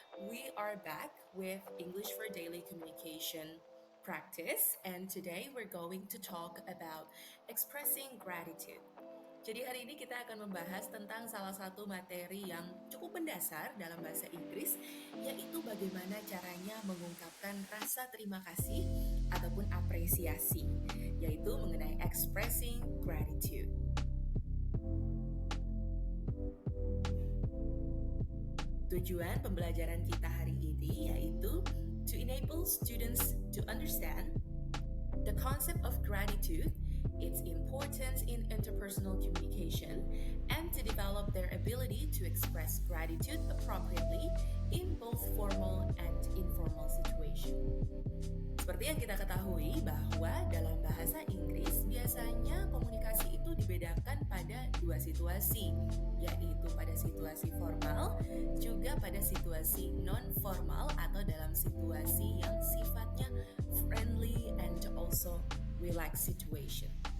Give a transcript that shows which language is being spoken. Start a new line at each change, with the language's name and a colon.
English: We are back with English for Daily Communication practice, and today we're going to talk about expressing gratitude.
Indonesian: Jadi hari ini kita akan membahas tentang salah satu materi yang cukup mendasar dalam bahasa Inggris, yaitu bagaimana caranya mengungkapkan rasa terima kasih ataupun apresiasi, yaitu mengenai expressing gratitude. Tujuan pembelajaran kita hari ini yaitu
English: to enable students to understand the concept of gratitude, its importance in interpersonal communication, and to develop their ability to express gratitude appropriately in both formal and informal situations.
Indonesian: Seperti yang kita ketahui bahwa dalam bahasa Inggris biasanya komunikasi itu dibedakan pada dua situasi, yaitu pada situasi formal juga pada situasi non-formal atau dalam situasi yang sifatnya
English: friendly and also relaxed situation.